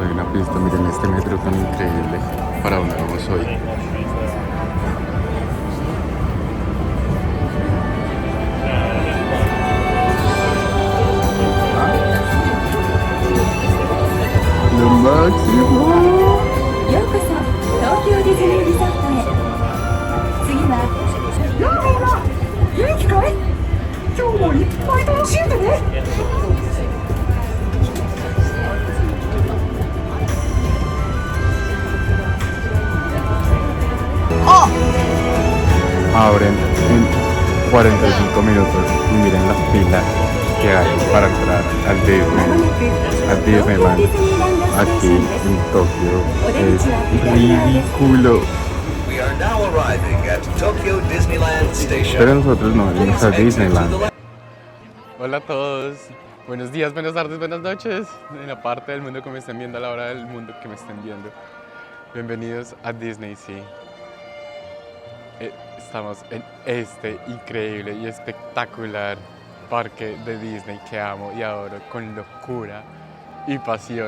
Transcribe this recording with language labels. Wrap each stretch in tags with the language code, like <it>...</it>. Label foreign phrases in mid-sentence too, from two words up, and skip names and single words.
<es>Listo, miren este metro tan increíble. ¿Para dónde vamos hoy? Lo máximo.</es> <ja>ようこそ東京ディズニーリゾートへ。次は元気かい？今日もいっぱい楽しんでね。</ja> <es>Abren en 45 minutos y miren las filas que hay para entrar al Disneyland aquí en Tokio. Es ridículo.</es> <en>We are now arriving at Tokyo Disneyland Station.</en> <es>Pero nosotros no venimos a Disneyland. Hola a todos. Buenos días, buenas tardes, buenas noches. En la parte del mundo que me estén viendo, a la hora del mundo que me estén viendo. Bienvenidos a Disney Sea. Estamos en este increíble y espectacular parque de Disney que amo y adoro con locura y pasión.</es>